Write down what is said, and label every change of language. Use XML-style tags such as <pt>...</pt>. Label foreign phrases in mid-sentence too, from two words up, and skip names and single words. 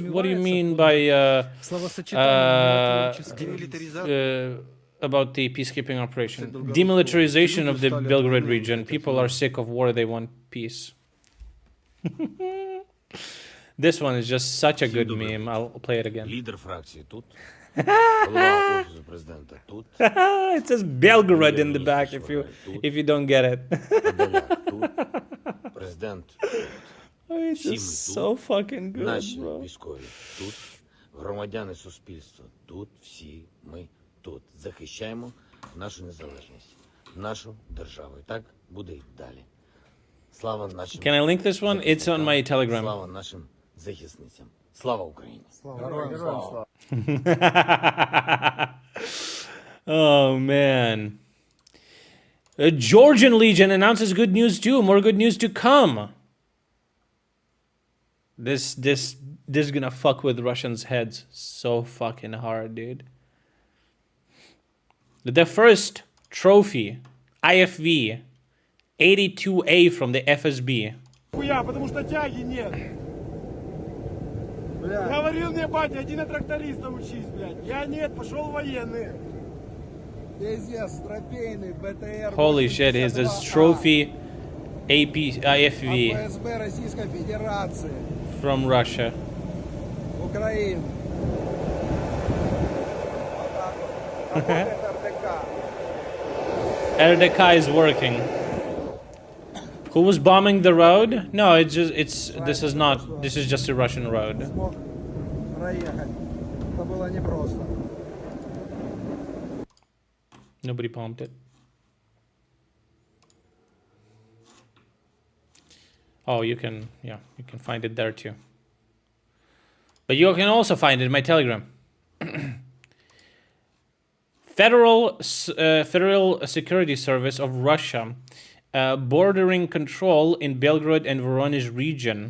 <en>What do you mean by about the peacekeeping operation? Demilitarization of the Belgrade region. People are sick of war, they want peace. This one is just such a good meme. I'll play it again.</en> <uk>Лідер фракції тут. Голова офісу президента тут.</uk> <en>It says Belgorod in the back if you don't get it.</en> <uk>Подоляк тут. Президент тут.</uk> <en>It's</en> <uk>Всі ми</uk> <en>just</en> <uk>тут.</uk> <en>so fucking good,</en> <uk>Наші</uk> <en>bro.</en> <uk>військові тут. Громадяни суспільства тут. Всі ми тут. Захищаємо нашу незалежність, нашу державу. І так буде й далі. Слава нашим</uk> <en>Can I link this one? It's on my Telegram.</en> <uk>Слава нашим захисницям. Слава Україні.</uk> <en>Oh man. Georgian Legion announces good news too. More good news to come. This is gonna fuck with Russians' heads so fucking hard, dude. The first trophy, IFV 82A from the FSB.</en> <ru>Потому что тяги нет. Говорил мне батя, иди на тракториста учись, блядь. Я нет, пошел в военный.</ru> <en>Holy shit, is this trophy IFV from Russia.</en> <ru>Украину. Работает РДК.</ru> <en>RDK is working. Who was bombing the road? No, this is just a Russian road.</en> <ru>Смог проехать. Это было непросто.</ru> <en>Nobody bombed it. Oh, you can find it there too. But you can also find it in my Telegram. Federal Security Service of Russia, bordering control in Belgorod and Voronezh region.</en>